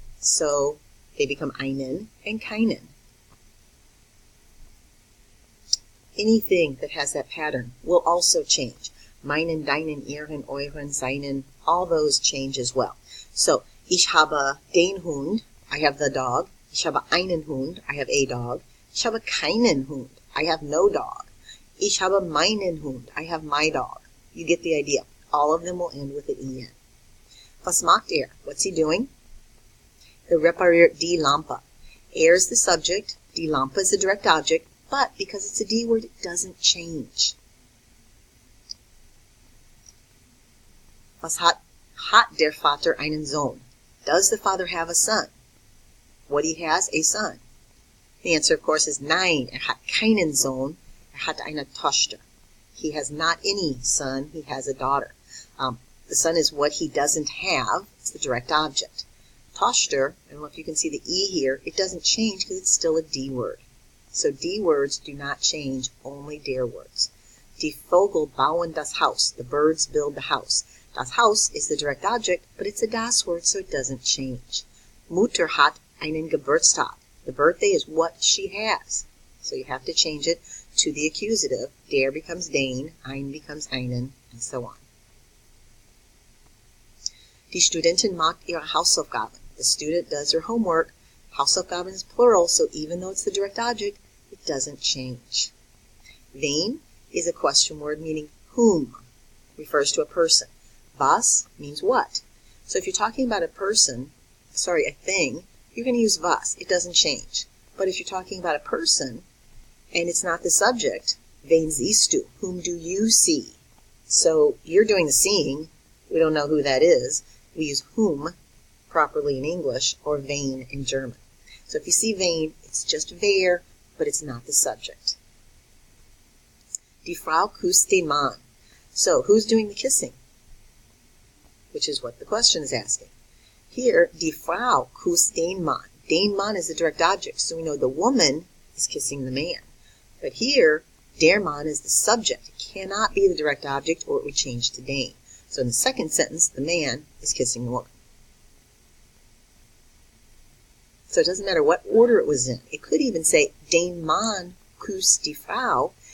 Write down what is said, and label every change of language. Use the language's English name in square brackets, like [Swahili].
[English] So they become einen and keinen. Anything that has that pattern will also change. Meinen, deinen, ihren, euren, seinen, all those change as well. [German] So, ich habe den Hund, [English] I have the dog. [German] Ich habe einen Hund, [English] I have a dog. [German] Ich habe keinen Hund, [English] I have no dog. [German] Ich habe meinen Hund, [English] I have my dog. You get the idea. All of them will end with an en. [German] Was macht er? [English] What's he doing? [German] Er repariert die Lampe. [English] Er is the subject, die Lampe is the direct object, but because it's a D word, it doesn't change. [German] Was hat der Vater einen Sohn? [English] Does the father have a son? What he has, a son. The answer, of course, is nein. [German] Hat keinen Sohn. Hat eine Tochter. [English] He has not any son. He has a daughter. The son is what he doesn't have. It's the direct object. Tochter, I don't know if you can see the E here, it doesn't change because it's still a D word. So D words do not change, only der words. [German] Die Vögel bauen das Haus. [English] The birds build the house. Das Haus is the direct object, but it's a das word, so it doesn't change. [German] Mutter hat einen Geburtstag. [English] The birthday is what she has. So you have to change it to the accusative. Der becomes den, ein becomes einen, and so on. [German] Die Studentin macht ihre Hausaufgaben. [English] The student does her homework. Hausaufgaben is plural, so even though it's the direct object, it doesn't change. Wen is a question word meaning whom, refers to a person. Was means what. So if you're talking about a thing, you're going to use was. It doesn't change. But if you're talking about a person, and it's not the subject, [German] wen siehst du? [English] Whom do you see? So you're doing the seeing. We don't know who that is. We use whom properly in English, or wen in German. So if you see wen, it's just wer, but it's not the subject. [German] Die Frau küsst den Mann. [English] So who's doing the kissing? Which is what the question is asking. [German] Here, die Frau küsst den Mann. [English] Den Mann is the direct object, so we know the woman is kissing the man. But here, der Mann is the subject. It cannot be the direct object, or it would change to den. So in the second sentence, the man is kissing the woman. So it doesn't matter what order it was in. It could even say, [German] den Mann küsst die Frau.